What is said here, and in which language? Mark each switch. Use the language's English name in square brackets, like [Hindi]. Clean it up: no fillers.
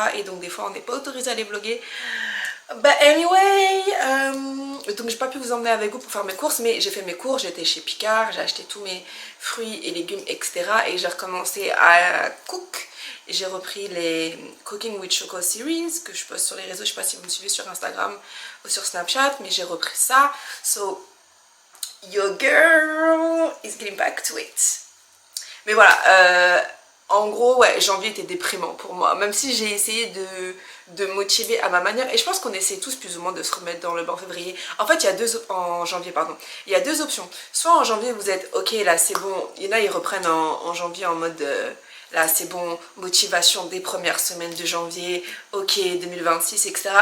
[French] Et donc des fois on n'est pas autorisé à aller vlogger. [English] But anyway, [French] donc j'ai pas pu vous emmener avec vous pour faire mes courses, mais j'ai fait mes courses, j'étais chez Picard, j'ai acheté tous mes fruits et légumes, etc. Et j'ai recommencé à cook. J'ai repris les Cooking with Choco Series que je poste sur les réseaux, je sais pas si vous me suivez sur Instagram ou sur Snapchat, mais j'ai repris ça. [English] So, your girl is getting back to it. [French] Mais voilà, en gros, ouais, janvier était déprimant pour moi, même si j'ai essayé de motiver à ma manière, et je pense qu'on essaie tous plus ou moins de se remettre dans le bain en février. En fait, il y a en janvier, pardon, il y a deux options. Soit en janvier, vous êtes, ok, là c'est bon, il y en a, ils reprennent en janvier en mode, là c'est bon, motivation des premières semaines de janvier, ok, 2026, etc.